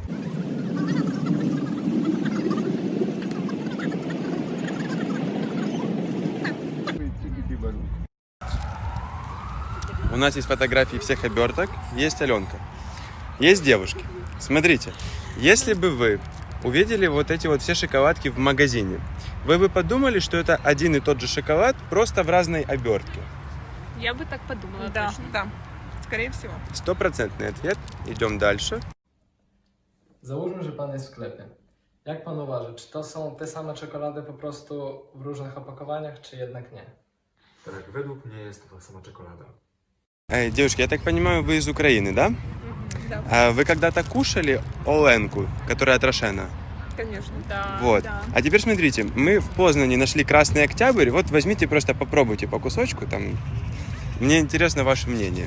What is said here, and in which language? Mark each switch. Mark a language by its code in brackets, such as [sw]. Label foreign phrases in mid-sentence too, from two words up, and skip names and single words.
[ru] У нас есть фотографии всех оберток, есть Аленка, есть девушки. Смотрите, если бы вы увидели вот эти вот все шоколадки в магазине, вы бы подумали, что это один и тот же шоколад, просто в разной обертке? Я бы так подумала, Да, точно. да, скорее всего. Стопроцентный ответ. Идем дальше. [pl] Załóżmy, że pan jest w sklepie. Jak pan uważa, czy to są te same czekolady po prostu w różnych opakowaniach, czy jednak nie? Tak, według mnie jest to ta sama czekolada. [ru] Девушки, я так понимаю, вы из Украины, да? Да. А вы когда-то кушали Оленку, которая от Рошена? Конечно. Да. Вот. да. А теперь смотрите, мы в Познане нашли Красный Октябрь. Вот возьмите, просто попробуйте по кусочку. Там. Мне интересно ваше мнение.